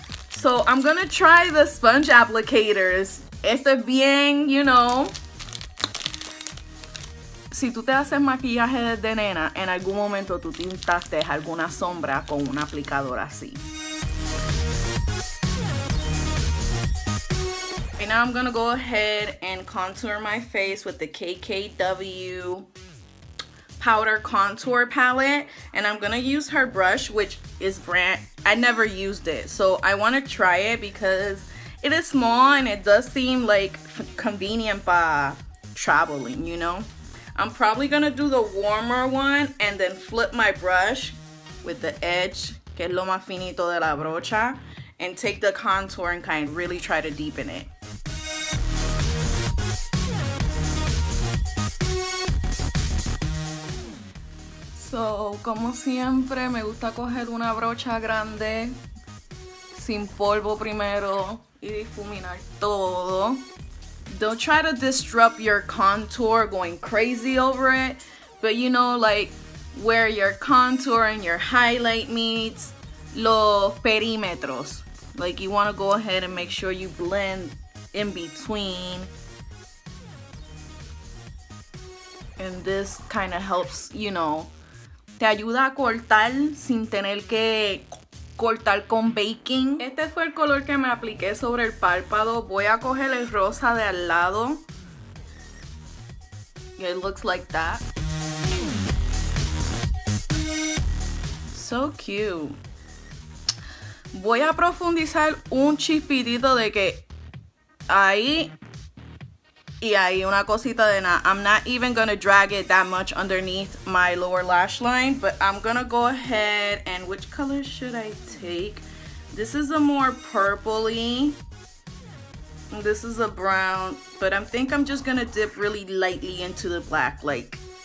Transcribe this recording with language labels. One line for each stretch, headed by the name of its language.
English: So I'm gonna try the sponge applicators.
Spanish: Esto es bien,
English: you know.
Spanish: Si tú te haces maquillaje desde nena, en algún momento tú tintaste alguna sombra con un aplicador así.
English: And now I'm gonna go ahead and contour my face with the KKW powder contour palette, and I'm gonna use her brush, which is I never used it, so I want to try it because it is small and it does seem like convenient for traveling, you know. I'm probably gonna do the warmer one and then flip my brush with the edge,
Spanish: que es lo más finito de la brocha,
English: and take the contour and kind of really try to deepen it.
Spanish: So, como siempre, me gusta coger una brocha grande, sin polvo primero, y difuminar todo.
English: Don't try to disrupt your contour going crazy over it, but you know, like, where your contour and your highlight meets,
Spanish: los perímetros.
English: Like, you want to go ahead and make sure you blend in between. And this kind of helps, you know,
Spanish: te ayuda a cortar sin tener que cortar con baking. Este fue el color que me apliqué sobre el párpado. Voy a coger el rosa de al lado.
English: It looks like that. So cute.
Spanish: Voy a profundizar un chispitito de que ahí y ahí una cosita de nada.
English: I'm not even gonna drag it that much underneath my lower lash line, but I'm gonna go ahead and which color should I take? This is a more purpley. This is a brown, but I think I'm just gonna dip really lightly into the black, like.